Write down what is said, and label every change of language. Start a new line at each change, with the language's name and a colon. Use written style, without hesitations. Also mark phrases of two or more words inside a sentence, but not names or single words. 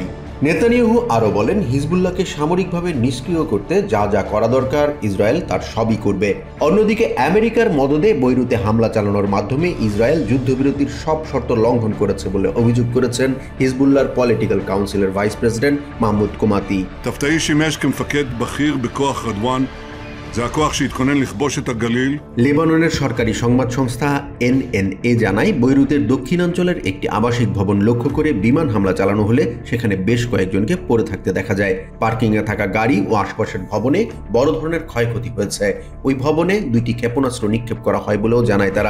Bangla: নেতানিয়াহু আরও বলেন, হিজবুল্লাহকে সামরিকভাবে নিষ্ক্রিয় করতে যা যা করা দরকার ইসরায়েল তার সবই করবে। অন্যদিকে আমেরিকার মদদে বৈরুতে হামলা চালানোর মাধ্যমে ইসরায়েল যুদ্ধবিরতির সব শর্ত লঙ্ঘন করেছে বলে অভিযোগ করেছেন হিজবুল্লাহর পলিটিক্যাল কাউন্সিলের ভাইস প্রেসিডেন্ট মাহমুদ কোমাতি।
Hebrew: תפתאי שימש כמפקד בכיר בכוח רדואן. זה הכוח שהתכונן לכבוש את הגליל.
Bangla: লেবাননের সরকারি সংবাদ সংস্থা এনএনএ জানায়, বৈরুতের দক্ষিণাঞ্চলের একটি আবাসিক ভবন লক্ষ্য করে বিমান হামলা চালানো হলে সেখানে বেশ কয়েকজনকে পড়ে থাকতে দেখা যায়। পার্কিংয়ে থাকা গাড়ি ও আশপাশের ভবনে বড় ধরনের ক্ষয়ক্ষতি হয়েছে। ওই ভবনে 2টি ক্ষেপণাস্ত্র নিক্ষেপ করা হয় বলেও জানায় তারা।